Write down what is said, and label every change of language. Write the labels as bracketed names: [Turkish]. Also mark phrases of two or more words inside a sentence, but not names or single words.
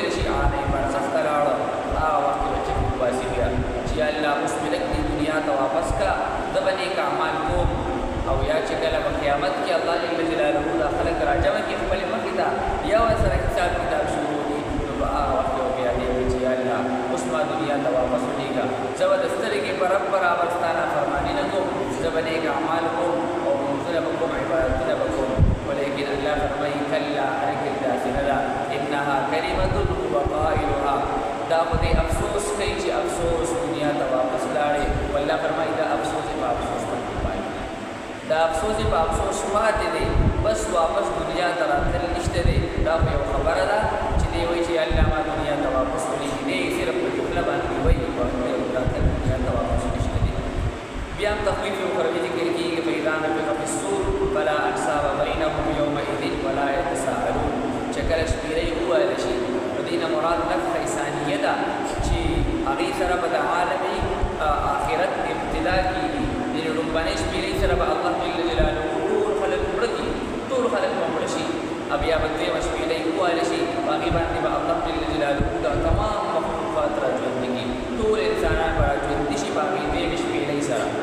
[Pashto] شي عالم برزخ ته لاړه هغه وخت کې به چې وباسي بیا چې الله اوس مې لږ دې دنیا ته واپس کا زه به نیک اعمال کوم او یا چې کله په قیامت کې الله جل جلاله دا خلک راجمع کړي خپلې مخې ته بیا ورسره حساب کتاب شروع کړي نو په هغه وخت کې به بیا دې وایي چې الله اوس ما دنیا ته واپس ولېږه زه به د سترګې برابر ستا نافرماني نه کوم زه به نیک اعمال کوم او لمونځونه به کوم عبادتونه به کوم ولیکن الله فرمایي کلا هرګز داسې نه ده [Arabic] انها کلمة هو قائلها [Pashto] دا خو دې افسوس کوي چې افسوس دنیا ته واپس لاړې والله فرمایي دا افسوس په افسوس باندې پاتې دا افسوس په افسوس پاتې دی بس واپس دنیا ته راتل نشته دی دا خو یو خبره ده چې دی وایي چې الله ما دنیا ته واپس ولېږي دی صرف په جمله باندې وایي راتل دنیا ته واپس نشته دی بیا هم تخویف اخروي ذکر کېږي [Arabic] فإذا نفخ في الصور فلا أنساب بينهم يومئذ ولا يتساءلون [Pashto] چې کله شپېلۍ وویل شي نو دې نه مراد نفخ ثانیه ده چې هغې سره به د عالم آخرت ابتدا کېږي دې لومبنۍ شپېلۍ سره به الله جل جلاله ټول خلک مړه کړي ټول خلک به مړه شي بیا به دویمه شپېلۍ وویل شي په هغې باندې به الله جل جلاله دا تمام مخلوقات راژوندي کړي ټول انسانان به راژوندي شي په هغې دویمې شپېلۍ سره